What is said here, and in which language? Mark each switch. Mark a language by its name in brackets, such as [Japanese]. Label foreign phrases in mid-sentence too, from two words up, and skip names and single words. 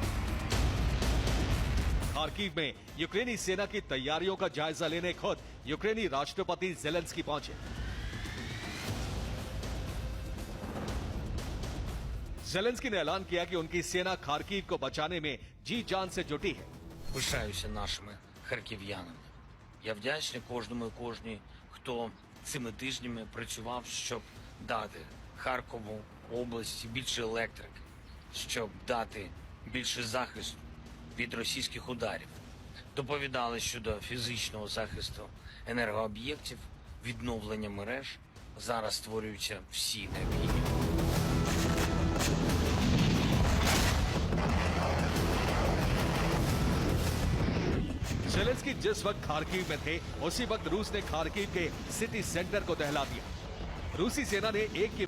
[Hindi] खार्किव में यूक्रेनी सेना की तैयारियों का जायजा लेने खुद यूक्रेनी राष्ट्रपति जेलेंस्की पहुंचे। जेलेंस्की ने ऐलान किया कि उनकी सेना खार्किव को बचाने में जी जान से जुटी है। [Ukrainian] Пишаюся нашими харків'янами. Я вдячний кожному і кожній, хто цими тижнями працював, щоб дати Харкову області більше електрики, щоб дати більше захисту від російських ударів. Доповідали щодо фізичного захисту енергооб'єктів, відновлення мереж. Зараз створюються всі необхідні. [Hindi] जेलेंस्की जेलेंस्की जिस वक्त खार्किव में थे उसी वक्त रूस ने खार्किव के [English] city centre [Hindi] को दहला दिया। रूसी सेना ने एक के